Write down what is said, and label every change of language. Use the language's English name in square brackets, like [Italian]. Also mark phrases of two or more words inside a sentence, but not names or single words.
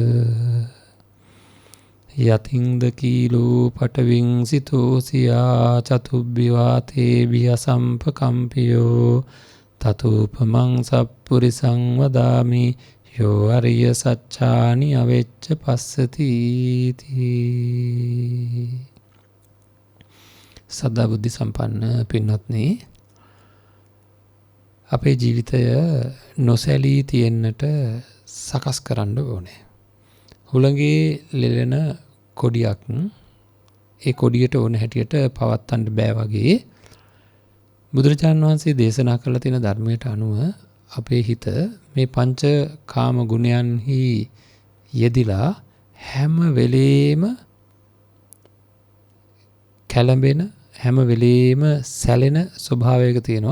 [Pali] යතින්ද කීලෝ පටවින් සිතෝසියා චතුබ්බිවාතේ බිය සම්පකම්පියෝ තතුපමං සප්පුරිසං වදාමි යෝ අරිය සච්ඡානි අවෙච්ච පස්සති. [Sinhala] සදා බුද්ධ සම්පන්න පින්වත්නි, අපේ ජීවිතය නොසැලී තියෙන්නට සකස් කරන්න ඕනේ. හුළඟේ ලෙලෙන කොඩියක් ඒ කොඩියට ඕන හැටියට පවත්වන්න බෑ වගේ බුදුරජාණන් වහන්සේ දේශනා කළ තියෙන ධර්මයට අනුව අපේ හිත මේ පංච කාම ගුණයන්හි යෙදිලා හැම වෙලේම කැළඹෙන, හැම වෙලේම සැලෙන ස්වභාවයක තියෙනවා.